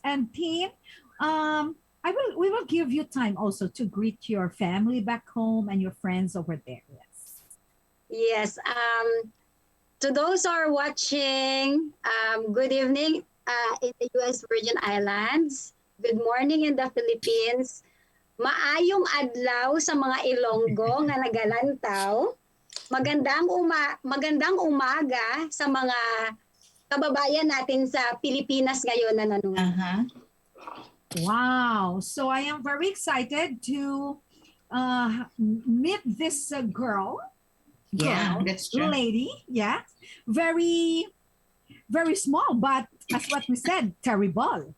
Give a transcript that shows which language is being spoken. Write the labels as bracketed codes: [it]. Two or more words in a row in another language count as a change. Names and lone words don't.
[en] And Tin, we will give you time also to greet your family back home and your friends over there. Yes. Yes. To those who are watching, good evening in the U.S. Virgin Islands. Good morning in the Philippines. [hil] Maayong adlaw sa mga Ilonggo nga nagalantaw. [tl] Magandang umaga sa mga kababayan natin sa Pilipinas ngayon na nanonood. Uh-huh. [en] Wow. So I am very excited to meet this girl. Yeah, that's true. Lady. Yeah. Very, very small, but as what we said, terrible.